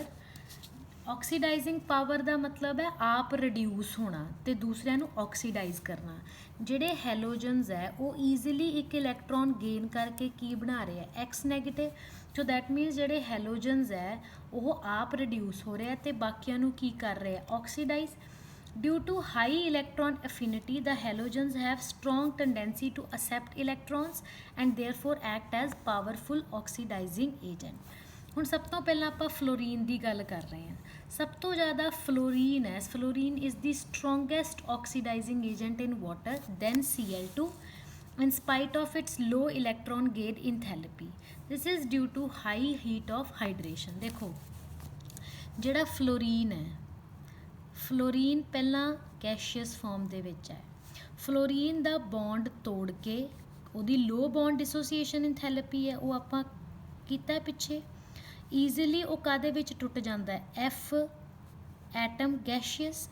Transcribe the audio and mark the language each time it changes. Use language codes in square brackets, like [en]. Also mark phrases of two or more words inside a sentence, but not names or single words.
[en] oxidizing power [pa] ਦਾ ਮਤਲਬ ਹੈ ਆਪ ਰਿਡਿਊਸ ਹੋਣਾ ਤੇ ਦੂਸਰਿਆਂ ਨੂੰ ਆਕਸੀਡਾਈਜ਼ ਕਰਨਾ। ਜਿਹੜੇ ਹੈਲੋਜਨਸ ਹੈ ਉਹ ਈਜ਼ੀਲੀ ਇੱਕ [en] electron gain [pa] ਕਰਕੇ ਕੀ ਬਣਾ ਰਹੇ ਹੈ? [en] X negative. so that means [pa] ਜਿਹੜੇ ਹੈਲੋਜਨਸ ਹੈ ਉਹ ਆਪ ਰਿਡਿਊਸ ਹੋ ਰਹੇ ਤੇ ਬਾਕੀਆਂ ਨੂੰ ਕੀ ਕਰ ਰਹੇ ਆ? ਆਕਸੀਡਾਈਜ਼। [en] Due to high electron affinity, the halogens have strong tendency to accept electrons and therefore act as powerful oxidizing agent। [pa] ਹੁਣ ਸਭ ਤੋਂ ਪਹਿਲਾਂ ਆਪਾਂ ਫਲੋਰੀਨ ਦੀ ਗੱਲ ਕਰ ਰਹੇ ਹਾਂ। ਸਭ ਤੋਂ ਜ਼ਿਆਦਾ ਫਲੋਰੀਨ ਹੈ, [en] ਫਲੋਰੀਨ is the strongest oxidizing agent in water then Cl2 in spite of its low electron gain enthalpy। This is due to high heat of hydration। [pa] ਦੇਖੋ ਜਿਹੜਾ ਫਲੋਰੀਨ ਹੈ, ਫਲੋਰੀਨ ਪਹਿਲਾਂ ਗੈਸ਼ੀਅਸ ਫਾਰਮ ਦੇ ਵਿੱਚ ਹੈ। ਫਲੋਰੀਨ ਦਾ ਬੌਂਡ ਤੋੜ ਕੇ ਉਹਦੀ [en] low bond dissociation enthalpy [pa] ਹੈ ਉਹ ਆਪਾਂ ਕੀਤਾ ਪਿੱਛੇ। ਈਜ਼ੀਲੀ ਉਹ ਕਾਹਦੇ ਵਿੱਚ ਟੁੱਟ ਜਾਂਦਾ ਹੈ? [en] F atom gaseous.